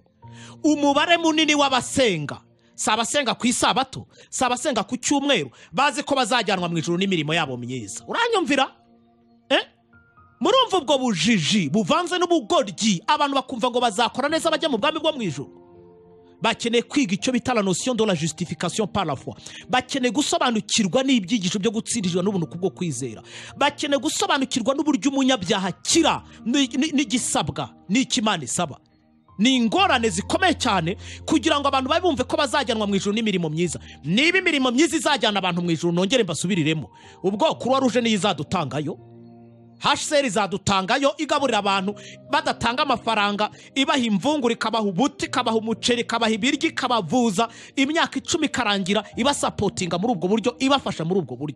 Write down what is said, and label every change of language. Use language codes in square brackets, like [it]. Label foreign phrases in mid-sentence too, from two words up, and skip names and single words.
[rw] Umubare munini w'abasenga, si abasenga ku isabato, si abasenga ku cyumweru, bazi ko bazajyanwa mu ijuru n'imirimo yabo myiza. Uranyumvira? Murumva ubwo bujiji buvanze n'ubugoryi, abantu bakumva ngo bazakora neza bajya mu bwami bwo mu ijuru. Bakeneye kwiga icyo bita [fr] la notion de la justification par la foi. [rw] Bakeneye gusobanukirwa n'ibyigisho byo gutsindirizwa n'ubuntu kubwo kwizera. Bakeneye gusobanukirwa n'uburyo umunyabyaha kira n'igisabwa n'Imana isaba. Ni ingorane zikomeye cyane kugira ngo abantu babumve ko bazajyanwa mu ijuru n'imirimo myiza. Niba imirimo myiza izajyana abantu mu ijuru, nongere mbasubiriremo, ubwo Croix Rouge niyo izadutangayo, HCR izadutangayo, igaburira abantu badatanga amafaranga, ibaha imvungura, ikabaha ubuti, ikabaha umuceri, ikabaha ibiryo, ikabavuza imyaka 10 ikarangira, ibasapotinga muri ubwo buryo, ibafasha muri ubwo buryo.